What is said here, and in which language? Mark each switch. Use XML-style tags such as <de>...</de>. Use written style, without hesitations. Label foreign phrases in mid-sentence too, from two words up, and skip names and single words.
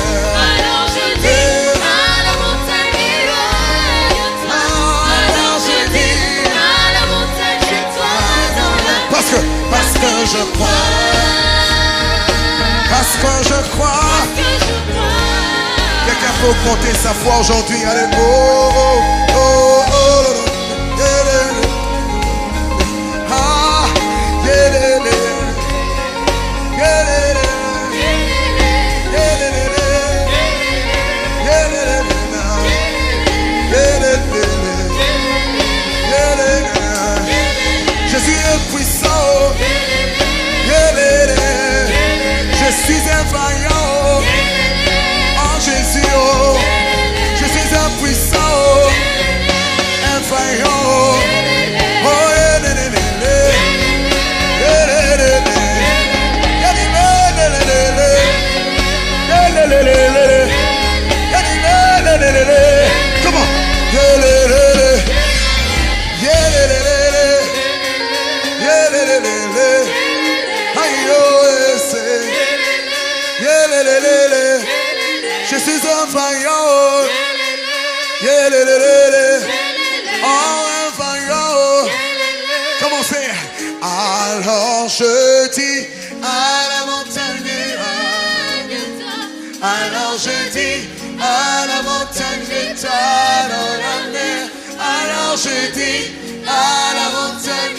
<fr>Alors je dis, à la montagne, éloigne-toi. Alors je dis, à la montagne, jette-toi dans la mer. Parce que je crois. Parce que je crois. Que je crois, Quelqu'un peut augmenter sa foi aujourd'hui. Allez, oh, oh, oh, oh, yeah, yeah, yeah. Ah, yeah, yeah, yeah. Yeah, yeah, yeah. Yeah, yeah, yeah. Yeah, yeah, yeah. Yeah, yeah, yeah. Yeah, yeah, yeah. Jésus est puissant. Yeah, yeah, yeah. Je suis un vaillant. En Jésus, oh. Je suis un puissant, oh. Un vaillant, oh. Oh, yeah, yeah, yeah, yeah. Yeah, yeah, yeah, yeah. Yeah, yeah, yeah, yeah, yeah. Yeah, yeah, yeah, yeah, yeah. Yeah, yeah, yeah, yeah, yeah.</fr> <en>Come on. Yeah, yeah, yeah, yeah. Yeah, yeah, yeah, yeah. Yeah, yeah, yeah, yeah. Aïe, oh, yeah, c'est. Yeah, yeah, yeah, yeah.</en> <fr>Je suis un vaillant, oh. Yeah, yeah, yeah, yeah. Oh, un vaillant, oh. Comment c'est? Alors je dis à la montagne, alors je dis à la montagne, jette-toi dans la mer. Alors je dis à la montagne,</fr>